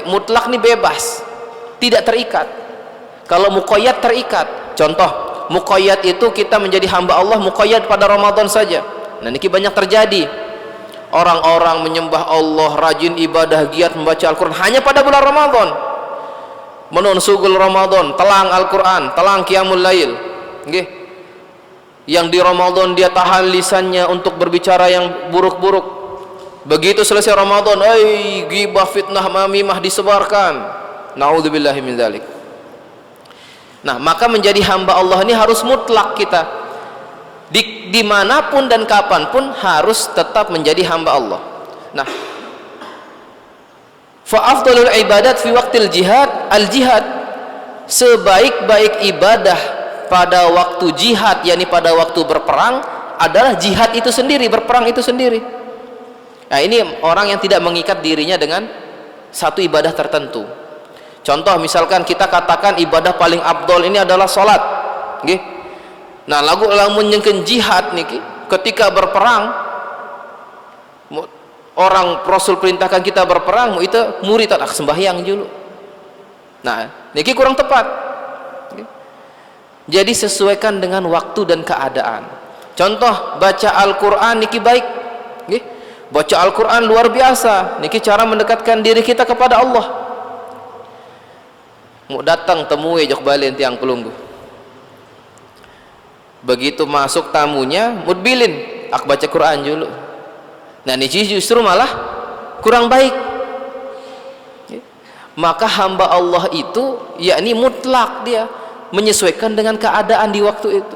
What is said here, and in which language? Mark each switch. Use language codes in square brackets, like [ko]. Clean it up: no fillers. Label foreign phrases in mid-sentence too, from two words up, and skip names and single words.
[id] Mutlak ni bebas, tidak terikat. Kalau muqayyad terikat. Contoh, muqayyad itu kita menjadi hamba Allah muqayyad pada Ramadan saja. Nah niki banyak terjadi. Orang-orang menyembah Allah, rajin ibadah, giat membaca Al-Quran hanya pada bulan Ramadan. [sas] Menun sugul Ramadan, telang Al-Quran, telang [ar] قيام الليل. [sas] Okay. [id] Yang di Ramadan dia tahan lisannya untuk berbicara yang buruk-buruk. Begitu selesai Ramadan, ghibah, fitnah, mamimah disebarkan. [ar] نعوذ بالله من ذلك. [id] Nah, maka menjadi hamba Allah ini harus mutlak kita. Dimanapun dan kapanpun harus tetap menjadi hamba Allah. Nah, [ar] فأفضل العبادات في وقت الجهاد الجهاد, [id] sebaik-baik ibadah pada waktu jihad, yakni pada waktu berperang adalah jihad itu sendiri, berperang itu sendiri. Nah, ini orang yang tidak mengikat dirinya dengan satu ibadah tertentu. Contoh misalkan kita katakan ibadah paling afdol ini adalah salat, nggih. [sas] Nah, lamun nyengkeun jihad niki, [id] ketika berperang orang Rasul perintahkan kita berperang, itu murid tak sembahyang dulu. Nah, niki kurang tepat. Jadi sesuaikan dengan waktu dan keadaan. Contoh baca Al-Qur'an niki baik, nggih. Baca Al-Qur'an luar biasa. Niki cara mendekatkan diri kita kepada Allah. [sas] Mau datang temui jok balen tiang pelunggu. [id] Begitu masuk tamunya mudbilin ak baca Quran dulu. Nah ini justru malah kurang baik. Maka hamba Allah itu yakni mutlak, dia menyesuaikan dengan keadaan di waktu itu.